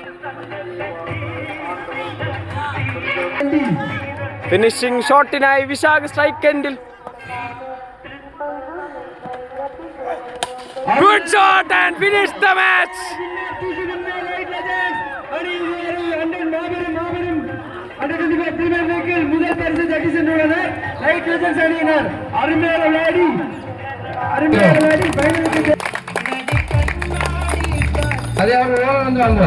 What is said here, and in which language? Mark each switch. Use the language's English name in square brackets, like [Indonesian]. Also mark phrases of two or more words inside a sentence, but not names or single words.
[Malayalam] ഫിനിഷിംഗ് ഷോട്ടിനായി വിശാഖ് സ്ട്രൈക്ക് എൻഡിൽ. [English] Good shot and finish the match. [Tamil] முதல் பரிசு தட்டி சென்றுள்ளது லைட் லெஜண்ட்ஸ் அணியினர். அருமையான விளையாடி அதே அவங்க ஓனர் வந்து வாங்க.